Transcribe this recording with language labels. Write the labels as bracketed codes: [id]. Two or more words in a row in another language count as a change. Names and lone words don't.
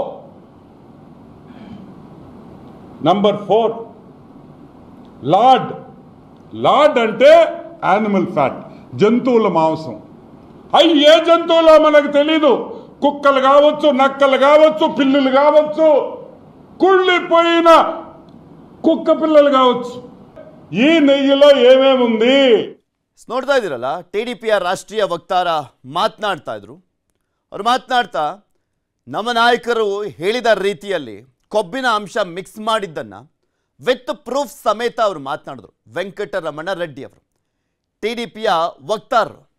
[te] నంబర్ 4 లాడ్ అంటే [en] animal fat, [te] జంతువుల మాంసం. అవి ఏ జంతువులో మనకు తెలీదు, కుక్కలు కావచ్చు, నక్కలు కావచ్చు, పిల్లులు కావచ్చు, కుళ్ళిపోయిన కుక్క పిల్లలు కావచ్చు. ఈ నెయ్యిలో ఏమేముంది? [kn] ನೋಡ್ತಾ ಇದ್ದೀರಲ್ಲ, ಟಿಡಿಪಿಯ ರಾಷ್ಟ್ರೀಯ ವಕ್ತಾರ ಮಾತನಾಡ್ತಾ ಇದ್ರು. ಅವ್ರು ಮಾತನಾಡ್ತಾ ನಮ್ಮ ನಾಯಕರು ಹೇಳಿದ ರೀತಿಯಲ್ಲಿ ಕೊಬ್ಬಿನ ಅಂಶ ಮಿಕ್ಸ್ ಮಾಡಿದ್ದನ್ನ [en] with proof [kn] ಸಮೇತ ಅವರು ಮಾತನಾಡಿದ್ರು. ವೆಂಕಟರಮಣ ರೆಡ್ಡಿ ಅವರು ಟಿಡಿಪಿಯ ವಕ್ತಾರರು.